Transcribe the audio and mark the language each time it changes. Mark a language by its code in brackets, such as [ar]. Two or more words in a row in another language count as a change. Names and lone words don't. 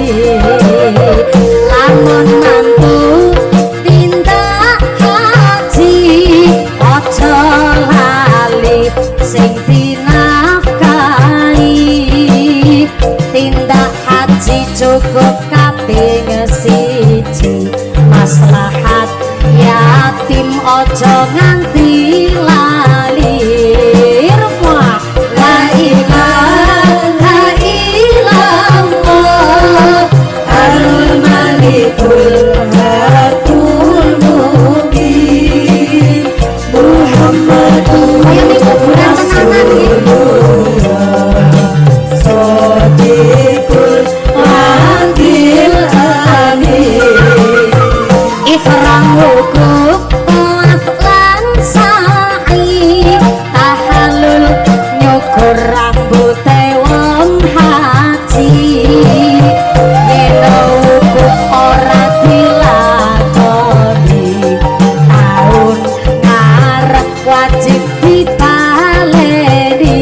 [jv] Lamun mampu tindak haji ojo lali sing dinafkahi. Tindak haji cukup kaping siji maslahat yatim ojo nganti lali. [ar] Rumah لا إله إلا الله الملك الحق المبين محمد رسول الله صادق الوعد الأمين. [jv] Ikram wukuf tawaf lan sa'i tahallul nyukur rambute wong haji. Yen wukuf ora dilakoni taun ngarep wajib dibaleni.